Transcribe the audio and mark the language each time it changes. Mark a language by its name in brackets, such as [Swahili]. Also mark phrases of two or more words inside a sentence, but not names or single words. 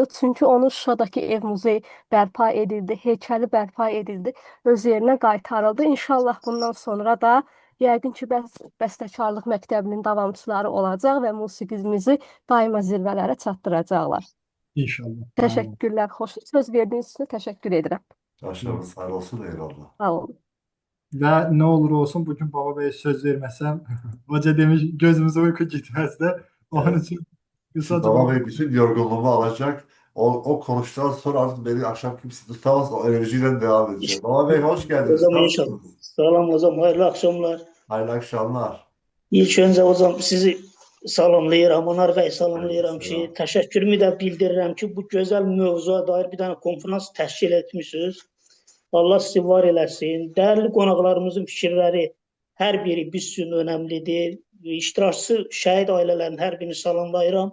[Azerbaijani] Çünki onun Şuşadakı ev muzeyi bərpa edildi, heykəli bərpa edildi, öz yerinə qaytarıldı. İnşallah bundan sonra da yəqin ki, Bəstəkarlıq Məktəbinin davamçıları olacaq və musiqimizi daima zirvələrə çatdıracaqlar. İnşallah. Təşəkkürlər, xoş söz verdiyiniz üçün təşəkkür edirəm. [Turkish] Aşağınız hayır olsun eyvallah. [Azerbaijani] Sağ olun. [Turkish] Ve ne olur olsun bugün Baba Bey'e söz vermesem hoca demiş gözümüze uyku gitmezdi. Onun Evet. için Şimdi kısaca Baba Bey bütün yorgunluğumu alacak. O konuştuktan sonra artık beni akşam kimse tutamaz. O enerjiyle devam edeceğim. Baba Bey hoş geldiniz. Hocam inşallah. Nasılsınız? Salam hocam, hayırlı akşamlar. Hayırlı akşamlar. [Azerbaijani] İlk önce hocam sizi salamlayıram, Anar Bey salamlayıram ki, Aleykümselam. təşəkkürümü də bildirirəm ki, bu gözəl mövzuya dair bir dənə konferans təşkil etmişsiniz. Allah sizi var eləsin. Dəyərli qonaqlarımızın fikirləri hər biri biz üçün önəmlidir. İştirakçı şəhid ailələrin hər birini salamlayıram.